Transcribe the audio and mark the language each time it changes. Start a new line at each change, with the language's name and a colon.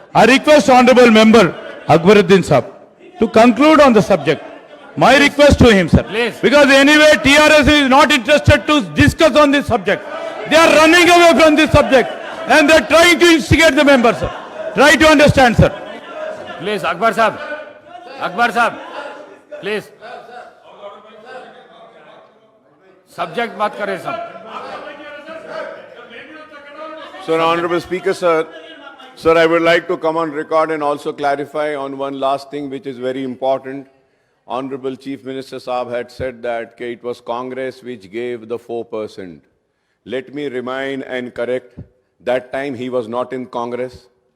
English: I request honorable member Akbaruddin Sahab to conclude on the subject. My request to him, sir. Please. Because anyway, TRS is not interested to discuss on this subject. They are running away from this subject and they are trying to instigate the members, sir. Try to understand, sir.
Hindi: Please Akbar साहब please subject बात करें सब.
English: Sir, Honorable Speaker, sir, I would like to come on record and also clarify on one last thing which is very important. Honorable Chief Minister Saab had said that it was Congress which gave the 4%. Let me remind and correct, that time he was not in Congress.